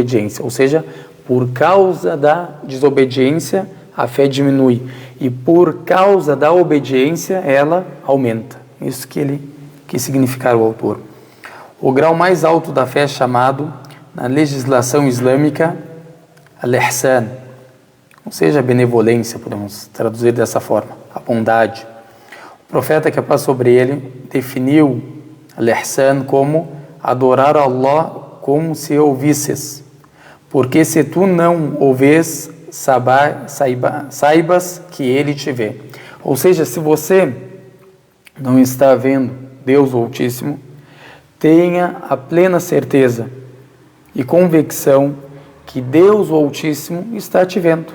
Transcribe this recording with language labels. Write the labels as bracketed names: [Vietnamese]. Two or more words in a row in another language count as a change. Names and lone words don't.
[Portuguese] Ou seja, por causa da desobediência, a fé diminui. E por causa da obediência, ela aumenta. Isso que significa o autor. O grau mais alto da fé é chamado, na legislação islâmica, al-ihsan. Ou seja, a benevolência, podemos traduzir dessa forma, a bondade. O profeta, que a paz sobre ele, definiu al-ihsan como adorar a Allah como se ouvisses, porque se tu não o vês, saibas que ele te vê. Ou seja, se você não está vendo Deus Altíssimo, tenha a plena certeza e convicção que Deus Altíssimo está te vendo.